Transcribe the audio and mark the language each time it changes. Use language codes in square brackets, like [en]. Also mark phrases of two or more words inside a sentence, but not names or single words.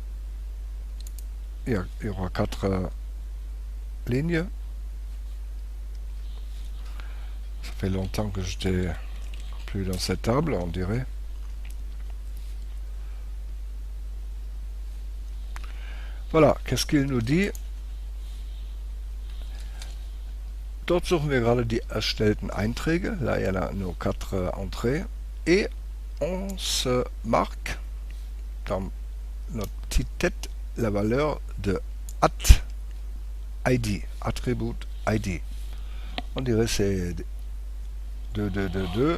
[fr] Il y aura 4 lignes. Ça fait longtemps que je n'étais plus dans cette table, on dirait. Voilà, qu'est-ce qu'il nous dit? [de] Dort suchen wir gerade die erstellten Einträge. [fr] Là, il y en a nos 4 entrées. Et on se marque dans notre petite tête la valeur de @id, attribut ID. On dirait c'est 2222.